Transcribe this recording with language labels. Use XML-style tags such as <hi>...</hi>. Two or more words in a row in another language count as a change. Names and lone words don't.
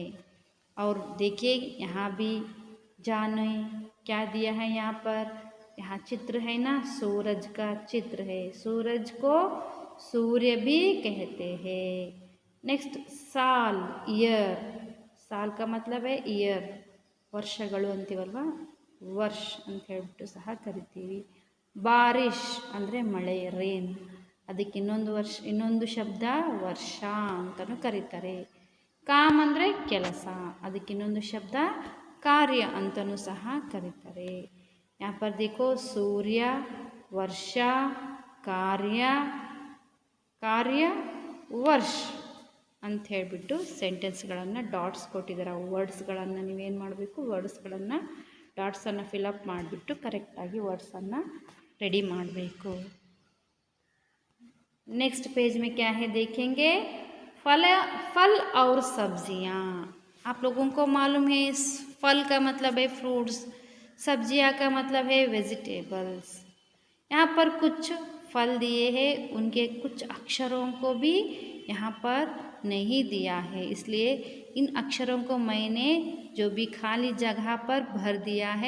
<hi>और देखिए यहाँ भी जाने क्या दिया है। यहाँ पर यहाँ चित्र है ना, सूरज का चित्र है। सूरज को सूर्य भी कहते हैं। नेक्स्ट, साल, ईयर, साल का मतलब है ईयर,</hi> <kn>ವರ್ಷಗಳು ಅಂತೀವಲ್ವ, ವರ್ಷ ಅಂತ ಹೇಳ್ಬಿಟ್ಟು ಸಹ ಕರಿತೀವಿ। ಬಾರಿಶ್ ಅಂದರೆ ಮಳೆ, ರೇನ್, ಅದಕ್ಕೆ ಇನ್ನೊಂದು ಶಬ್ದ ವರ್ಷ ಅಂತಲೂ ಕರೀತಾರೆ। ಕಾಮ್ ಅಂದರೆ ಕೆಲಸ, ಅದಕ್ಕೆ ಇನ್ನೊಂದು ಶಬ್ದ ಕಾರ್ಯ ಅಂತಲೂ ಸಹ ಕರೀತಾರೆ।</kn> <hi>यहाँ पर देखो सूर्य, वर्षा, कार्य</hi> <kn>ವರ್ಷ ಅಂತ ಹೇಳಿಬಿಟ್ಟು ಸೆಂಟೆನ್ಸ್ಗಳನ್ನು ಡಾಟ್ಸ್ ಕೊಟ್ಟಿದ್ದಾರೆ। ವರ್ಡ್ಸ್ಗಳನ್ನು ನೀವೇನು ಮಾಡಬೇಕು, ವರ್ಡ್ಸ್ಗಳನ್ನು ಡಾಟ್ಸನ್ನು ಫಿಲಪ್ ಮಾಡಿಬಿಟ್ಟು ಕರೆಕ್ಟಾಗಿ ವರ್ಡ್ಸನ್ನು ರೆಡಿ ಮಾಡಬೇಕು।</kn> <hi>नेक्स्ट पेज में क्या है देखेंगे, फल और सब्जियां। आप लोगों को मालूम है फल का मतलब है फ्रूट्स, सब्जियां का मतलब है वेजिटेबल्स। यहाँ पर कुछ फल दिए हैं उनके कुछ अक्षरों को भी यहाँ पर नहीं दिया है, इसलिए इन अक्षरों को मैंने जो भी खाली जगह पर भर दिया है।</hi>